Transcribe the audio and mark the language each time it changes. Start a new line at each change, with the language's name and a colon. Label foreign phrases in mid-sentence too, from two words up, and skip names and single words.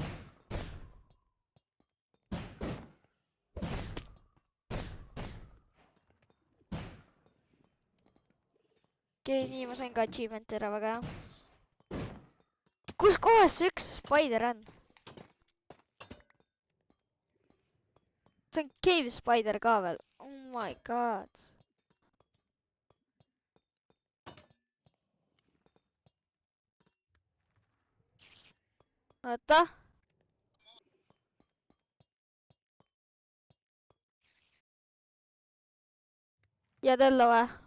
Estonian: Okei, nii ma sain ka achievement'i ära, väga hea. Kus kohas see üks Spider on? See on Cave Spider ka veel.
English: Oh my god.
Estonian: Oota. Ja Tello või?